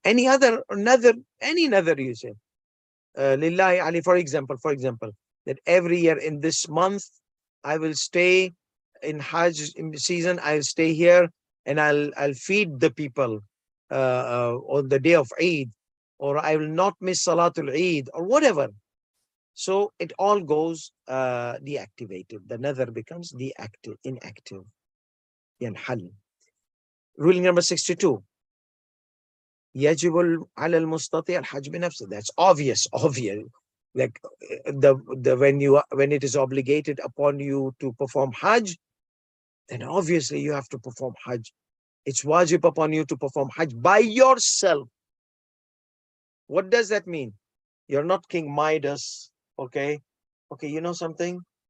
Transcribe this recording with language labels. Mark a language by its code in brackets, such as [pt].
[en] Any other nadhr, any nadhr you say. Lillahi Ali, for example, that every year in this month, I will stay in Hajj in the season, I'll stay here and I'll feed the people on the day of Eid, or I will not miss Salatul Eid, or whatever. So it all goes deactivated. The nadhr becomes inactive. Yanhal. Ruling number 62. [ar] يجب على المستطيع الحج بنفسه. [en] That's obvious. Like when it is obligated upon you to perform Hajj, then obviously you have to perform Hajj. It's wajib upon you to perform Hajj by yourself. What does that mean? You're not King Midas, okay? Okay, you know something?